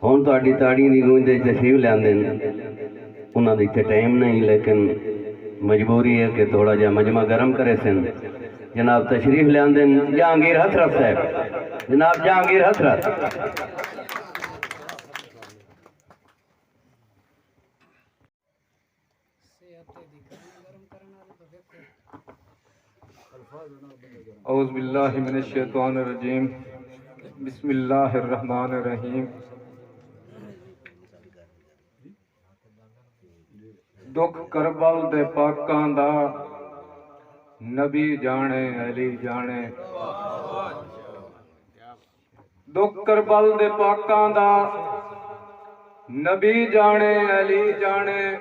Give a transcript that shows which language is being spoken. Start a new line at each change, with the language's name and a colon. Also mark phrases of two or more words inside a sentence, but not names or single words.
Punjabi: ਹੁਣ ਤੁਹਾਡੀ ਤਾੜੀ ਦੀ ਗੂੰਜ ਦੇ ਤਸ਼ਰੀਫ਼ ਲਿਆਂਦੇ ਨੇ ਉਨ੍ਹਾਂ ਦਾ ਇੱਥੇ ਟਾਈਮ ਨਹੀਂ, ਲੇਕਿਨ ਮਜਬੂਰੀ ਹੈ ਕਿ ਥੋੜ੍ਹਾ ਜਿਹਾ ਮਜਮਾ ਗਰਮ ਕਰੇ ਸਨ। ਜਨਾਬ ਤਸ਼ਰੀਫ਼ ਲਿਆਂਦੇ ਨੇ ਜਹਾਂਗੀਰ ਹਸਰਤ ਸਾਹਬ, ਜਨਾਬ ਜਹਾਂਗੀਰ ਹਸਰਤ साहब, जनाब जहांगीर हसरत।
Arabic: أعوذ بالله من الشيطان الرجيم، بسم الله الرحمن الرحيم.
Punjabi: ਦੁੱਖ ਕਰਬਲ ਦੇ ਪਾਕਾਂ ਦਾ ਨਬੀ ਜਾਣੇ ਅਲੀ ਜਾਣੇ। ਦੁੱਖ ਕਰਬਲ ਦੇ ਪਾਕਾਂ ਦਾ ਨਬੀ ਜਾਣੇ ਅਲੀ ਜਾਣੇ।